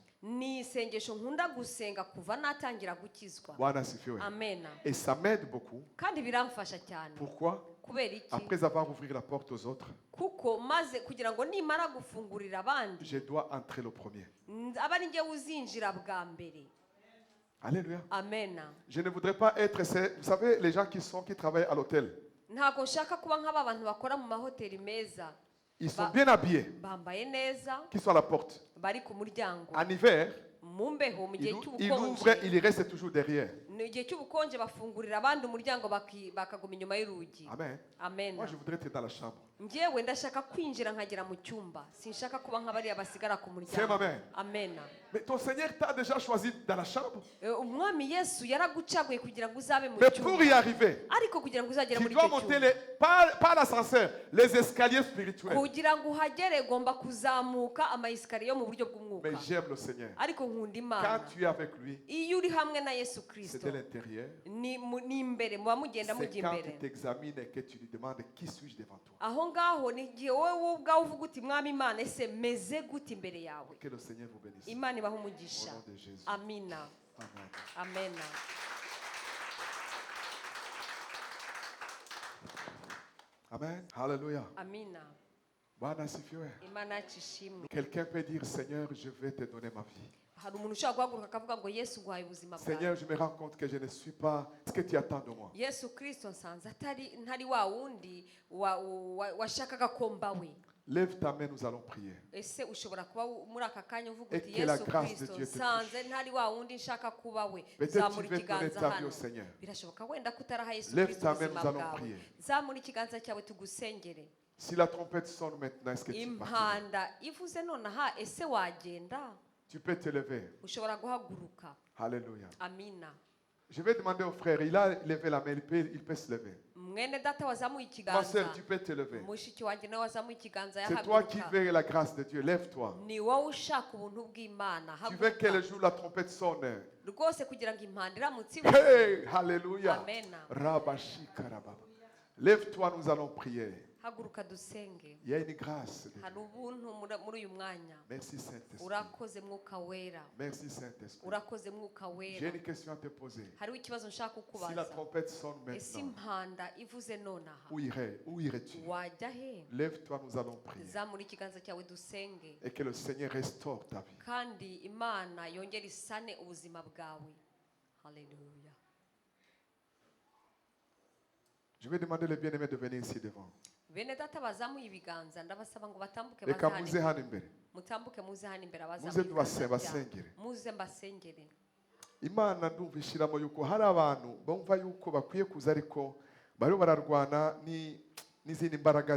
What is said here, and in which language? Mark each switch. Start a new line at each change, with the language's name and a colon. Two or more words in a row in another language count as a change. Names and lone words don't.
Kinyarwanda: Ni isengesho nkunda gusenga kuva natangira gukizwa.
Swahili: Bwana asifiwe.
Kinyarwanda: Amen.
French: Et ça m'aide beaucoup.
Kinyarwanda: Kandi biramfasha cyane.
French: Pourquoi?
Kinyarwanda: Kubera iki?
French: Après avoir ouvert la porte aux autres,
Kinyarwanda: Kuko maze kugira ngo nimara gufungurira abandi,
French: je dois entrer le premier.
Kinyarwanda: aba ari njye uzinjira bwa mbere.
French: Alléluia.
Kinyarwanda: Amen.
French: Je ne voudrais pas être vous savez les gens qui travaillent à l'hôtel.
Kinyarwanda: Ntabwo nshaka kuba nk'aba bantu bakora mu mahoteli meza.
French: Ils sont bien habillés,
Kinyarwanda: Bambaye neza,
French: qui sont à la porte.
Kinyarwanda: bari ku muryango.
French: En hiver,
Kinyarwanda: Mu mbeho mu gihe
French: ils ouvrent,
Kinyarwanda: cy'ubukonje.
French: ils restent toujours derrière.
Kinyarwanda: Ni igihe cy'ubukonje bafungurira abandi umuryango bakaguma inyuma y'urugi. Amen. Amen.
French: Moi, je voudrais être dans la chambre.
Kinyarwanda: Njyewe ndashaka kwinjira nkagera mu cyumba. Sinshaka kuba nk'abariya basigara ku
French: C'est
Kinyarwanda: muryango. amen. Amen.
French: Mais ton Seigneur t'a déjà choisi dans la chambre.
Kinyarwanda: Umwami Yesu yaragucaguye kugira ngo uzabe mu
French: Mais pour y
Kinyarwanda: cyumba.
French: arriver,
Kinyarwanda: Ariko kugira ngo uzagere
French: tu
Kinyarwanda: muri
French: dois
Kinyarwanda: icyo
French: monter
Kinyarwanda: cyumba,
French: pas l'ascenseur, les escaliers spirituels.
Kinyarwanda: kugira ngo uhagere ugomba kuzamuka amayesikariye yo mu buryo bw'umwuka.
French: Mais j'aime le Seigneur.
Kinyarwanda: Ariko nkunda
French: Quand
Kinyarwanda: Imana.
French: tu es avec lui,
Kinyarwanda: Iyo uri hamwe na Yesu
French: c'est
Kinyarwanda: Kristo,
French: de l'intérieur.
Kinyarwanda: ni imbere, muba mugenda
French: C'est
Kinyarwanda: mujya
French: quand
Kinyarwanda: imbere.
French: tu t'examines et que tu lui demandes qui suis-je devant toi.
Kinyarwanda: Aho ngaho ni igihe wowe ubwawe uvuga uti mwami Imana, ese meze gute imbere yawe.
French: Que le Seigneur vous bénisse.
Kinyarwanda: Imana ibahe
French: Au
Kinyarwanda: umugisha.
French: nom de Jésus.
Kinyarwanda: Amina. Amen. Amen. Amen. Alléluia. Amina.
Swahili: Bwana asifiwe.
Kinyarwanda: Imana yacu ishimwe.
French: Quelqu'un peut dire, Seigneur, je vais te donner ma vie.
Kinyarwanda: Hari umuntu ushobora guhaguruka akavuga ngo Yesu nguhaye ubuzima bwawe.
French: Seigneur, je me rends compte que je ne suis pas ce que tu attends de moi.
Kinyarwanda: Yesu Kristo nsanze ntari wa wundi washakaga ko mbawe.
French: Lève ta main, nous allons prier.
Kinyarwanda: Ese ushobora kuba muri aka kanya uvuga
French: Et
Kinyarwanda: uti
French: que la
Kinyarwanda: Yesu
French: grâce de
Kinyarwanda: Kristo
French: Dieu te
Kinyarwanda: nsanze ntari wa wundi nshaka kuba we.
French: Peut-être tu
Kinyarwanda: Zamura
French: veux donner
Kinyarwanda: ikiganza
French: ta vie au
Kinyarwanda: hano.
French: Seigneur.
Kinyarwanda: Birashoboka wenda kutaraha Yesu
French: Lève
Kinyarwanda: Kristo
French: ta main,
Kinyarwanda: ubuzima
French: nous allons
Kinyarwanda: bwawe.
French: prier.
Kinyarwanda: Zamura ikiganza cyawe tugusengere.
French: Si la trompette sonne maintenant, est-ce que tu partiras?
Kinyarwanda: Impanda ivuze nonaha, ese wagenda?
French: Tu peux te lever.
Kinyarwanda: Ushobora guhaguruka.
French: Alléluia.
Kinyarwanda: Amina.
French: Je vais demander au frère, il a levé la main, il peut se lever.
Kinyarwanda: Mwene data wazamuye
French: Ma
Kinyarwanda: ikiganza.
French: soeur, tu peux te lever.
Kinyarwanda: Mushiki wanjye nawe wazamuye ikiganza
French: C'est toi qui
Kinyarwanda: yahaguruka.
French: veux la grâce de Dieu. Lève-toi.
Kinyarwanda: Ni wowe ushaka ubuntu bw'Imana.
French: Tu veux que le
Kinyarwanda: Haguruka.
French: jour la trompette sonne.
Kinyarwanda: Rwose kugira ngo impanda iramutse ivuze.
French: Hey, Alléluia.
Kinyarwanda: Amen. Rabashikarababa.
French: Lève-toi, nous allons prier.
Kinyarwanda: Haguruka dusenge.
French: Il y a une grâce de Dieu.
Kinyarwanda: Hari ubuntu muri uyu mwanya.
French: Merci Saint-Esprit.
Kinyarwanda: Urakoze mwuka wera.
French: Merci Saint-Esprit.
Kinyarwanda: Urakoze mwuka
French: J'ai
Kinyarwanda: wera.
French: une question à te poser.
Kinyarwanda: Hariho ikibazo nshaka
French: Si la
Kinyarwanda: kukubaza.
French: trompette sonne
Kinyarwanda: Ese
French: maintenant,
Kinyarwanda: impanda ivuze nonaha,
French: où irais-tu?
Kinyarwanda: wajya he?
French: Lève-toi, nous allons prier.
Kinyarwanda: Zamura ikiganza cyawe dusenge.
French: Et que le Seigneur restaure ta vie.
Kinyarwanda: Kandi Imana yongere isane ubuzima bwawe. Haleluya.
French: Je vais demander les bien-aimés de venir ici devant.
Kinyarwanda: Bene data bazamuye ibiganza ndabasaba ngo batambuke Reka baze muze hano. hano imbere. Mutambuke muze hano imbere Muze abazamuye ibiganza byabo. basengere. Muze mbasengere. Imana ndumva ishyiramo yuko hari abantu bumva yuko bakwiye kuza ariko bariho bararwana n'izindi mbaraga